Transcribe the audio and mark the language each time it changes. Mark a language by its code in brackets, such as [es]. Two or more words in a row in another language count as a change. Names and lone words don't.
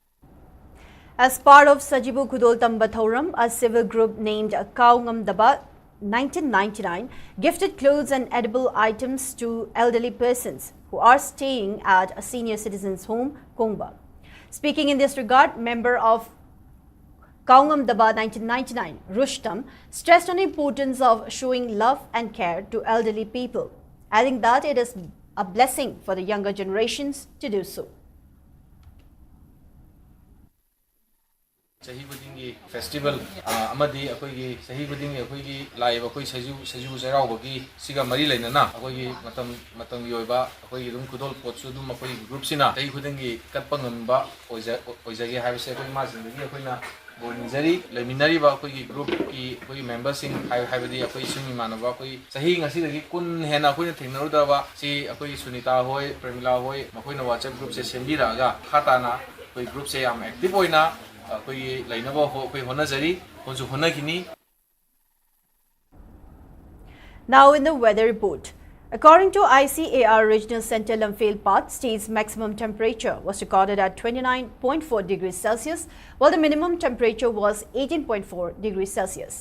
[en] As part of Sajibu Kudol Tambathoram, a civil group named Kaungam Daba 1999 gifted clothes and edible items to elderly persons who are staying at a senior citizens' home, Kongba. Speaking in this regard, member of Kaungam Daba 1999, Rustam, stressed on the importance of showing love and care to elderly people, adding that it is a blessing for the younger generations to do so. [mni] Sahi Budingi festival amadi akoigi sahi budingi akoigi live akoi saju jarau bagi siga mari lainana akoigi matam yoiba akoigi dum kudol potsu dum akoigi group sina sahi budingi katpangamba oizagi haibse akoi ma jindagi akoina bonjari leminari ba akoigi group ki akoigi members sing haibadi akoi sumi manaba akoi sahi ngasi dagi kun hena akoina thengnaruda ba si akoi Sunita hoi Premila hoi makoina WhatsApp group se sembira ga khatana akoi group se am active hoina. [en] Now in the weather report. According to ICAR Regional Center Imphal Path, state's maximum temperature was recorded at 29.4 degrees Celsius, while the minimum temperature was 18.4 degrees Celsius.